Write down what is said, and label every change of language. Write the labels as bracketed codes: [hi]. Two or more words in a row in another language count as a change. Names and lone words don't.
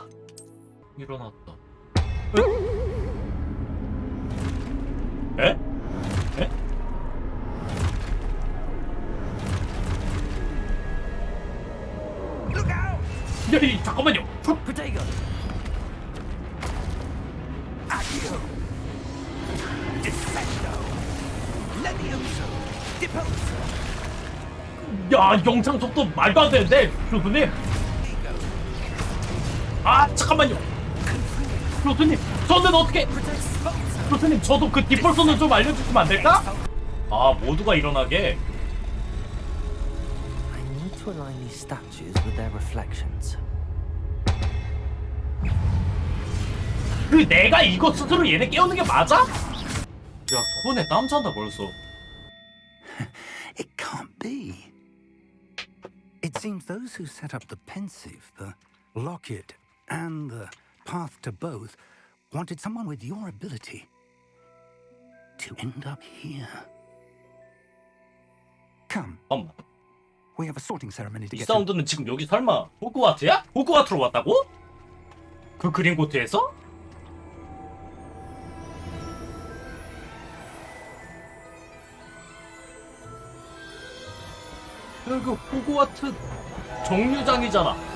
[ko] 일어났다. 에? 에? 야, 잠깐만요. [en] Potato. Accio. Defendo. Levioso. Deposo. [ko] 야, 영상 속도 말도 안 되는데, 교수님. 아, 잠깐만요. 교수님, 저는 어떻게? 교수님, 저도 그 디폴트는 좀 알려주시면 안 될까? 아, 모두가 일어나게. [en] I need to align these statues with their reflections. [ko] 그 내가 이거 스스로 얘네 깨우는 게 맞아? 야, 저번에 땀 찬다 벌써. [en] It can't be. It seems those who set up the pensive, the locket, and the path to both wanted someone with your ability to end up here. Come, [ko] 잠깐만. [en] we have a sorting ceremony to [ko] 이 [en] get to. [ko] 사운드는 지금 여기 설마 호그와트야? 호그와트로 왔다고? 그 그린 코트에서? 그 호그와트 정류장이잖아.